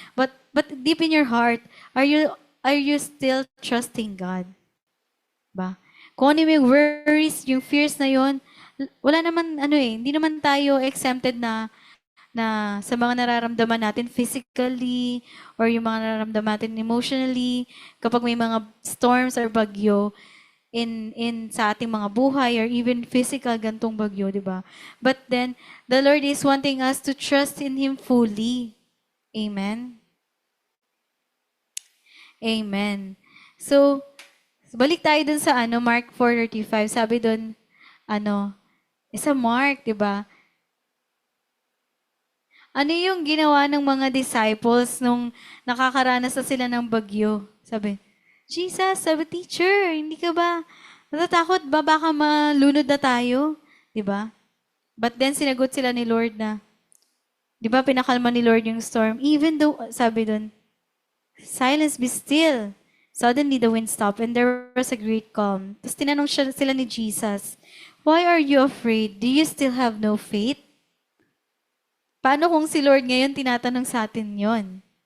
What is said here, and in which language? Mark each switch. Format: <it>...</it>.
<en>But deep in your heart, are you still trusting God?</en> <tl>Diba? Kung ano yung worries, yung fears na yon, wala naman, hindi naman tayo exempted na sa mga nararamdaman natin physically or yung mga nararamdaman natin emotionally kapag may mga storms or bagyo in sa ating mga buhay or even physical gantong bagyo, di ba?</tl> <en>But then the Lord is wanting us to trust in Him fully. Amen.</en> <tl>Amen. So, balik tayo dun sa Mark 4:35. Sabi dun, sa Mark, di ba? Ano yung ginawa ng mga disciples nung nakakaranas na sila ng bagyo? Sabi, Jesus, sabi, teacher, hindi ka ba natatakot ba? Baka malunod na tayo. Diba? But then, sinagot sila ni Lord na, di ba, pinakalma ni Lord yung storm.</tl> <en>Even though,</en> <tl>sabi dun,</tl> <en>silence, be still. Suddenly, the wind stopped and there was a great calm.</en> <tl>Tapos tinanong sila ni Jesus,</tl> <en>why are you afraid? Do you still have no faith?</en> <tl>Paano kung si Lord ngayon tinatanong sa atin yon?</tl>